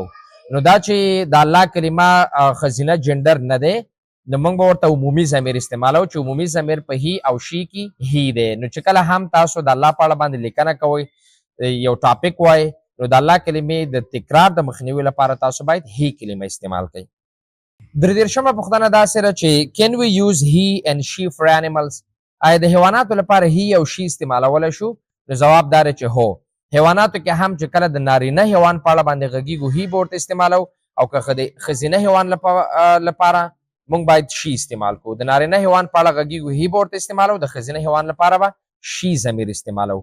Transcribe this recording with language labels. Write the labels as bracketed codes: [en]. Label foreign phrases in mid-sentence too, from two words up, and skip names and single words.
[ps] نو دا چې د الله کلمه ښځینه جنډر نه دی نو موږ به ورته عمومي ضمیر استعمالو چې عمومي ضمیر په هی او شي کې هی دی. نو چې کله هم تاسو د الله په اړه باندې لیکنه کوئ، یو ټاپک وایي، نو د الله کلمې د تکرار د مخنیوي لپاره تاسو باید هی کلمه استعمال کړئ. [en] 33 [ps] پوښتنه داسې ده چې [en] can we use he and she for animals؟ [ps] آیا د حیواناتو لپاره هی او شي استعمالولی شو؟ نو جواب دا دی چې هو. حیواناتو کې هم چې کله د نارینه حیوان په اړه باندې غږیږو هی به ورته استعمالو، او که د ښځینه حیوان لپاره موږ باید شي استعمال کو. د نارینه حیوان په اړه غږیږو هی به ورته استعمالو، د ښځینه حیوان لپاره به شي ضمیر استعمالو.